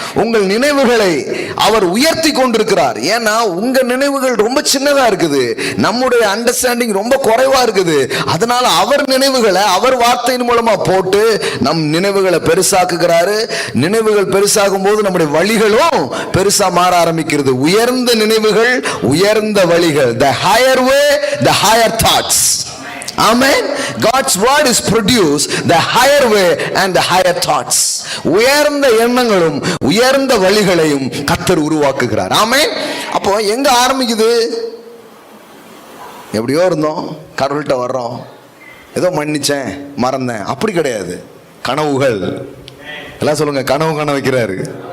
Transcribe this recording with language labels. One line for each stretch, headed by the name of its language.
Tamil: உங்கள் நினைவுகளை அவர் உயர்த்தி கொண்டிருக்கிறார். ஏன்னா உங்க நினைவுகள் ரொம்ப சின்னதா இருக்குது, நம்முடைய அண்டர்ஸ்டாண்டிங் ரொம்ப குறைவா இருக்குது. அதனால அவர் நினைவுகளை அவர் வார்த்தையின் மூலமா போட்டு நம் நினைவுகளை பெருசாக்குகிறாரு. நினைவுகள் பெருசாகும் போது நம்முடைய வழிகளும் பெருசா மாற ஆரம்பிக்கிறது. உயர்ந்த நினைவுகள், உயர்ந்த வழிகள்.
English: The higher way, the higher thoughts. Amen. God's word is produced the higher way and the higher thoughts.
Tamil: உயர்ந்த எண்ணங்களும் உயர்ந்த வழிகளையும் கர்த்தர் உருவாக்குகிறார். ஆமென். அப்போ எங்க ஆரம்பிக்குது? எப்படியோ இருந்தோம், கடவுள்கிட்ட வர்றோம், ஏதோ மன்னிச்சேன், மறந்தேன், அப்படி கிடையாது. கனவுகள் எல்லாம் சொல்லுங்க, கனவு வைக்கிறாரு.